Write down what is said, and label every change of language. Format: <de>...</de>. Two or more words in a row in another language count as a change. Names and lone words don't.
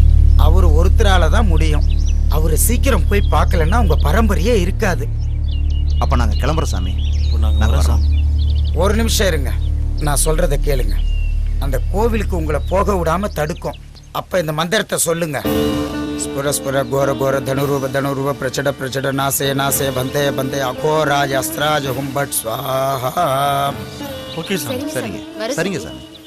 <ta>அவரு ஒருத்தரால தான் முடியும். அவரு சீக்கிரம் போய் பார்க்கலன்னா உங்க பரம்பரையே இருக்காது. அப்ப நாங்க கிளம்புறோம் சாமி. ஒரு நிமிஷம் இருங்க, நான் சொல்றத கேளுங்க. அந்த கோவிலுக்கு உங்களை போக விடாம தடுக்கும். அப்ப இந்த மந்திரத்தை சொல்லுங்க.</ta> <sa>स्फुर स्फुर घोर घोर धनुरूप प्रचड प्रचड नासे नासे बंदे बंदे अघोराज अस्त्राज हुंबट स्वाहा.</sa> <en>OK sir.</en> <ta>சரிங்க சரிங்க சார்.</ta>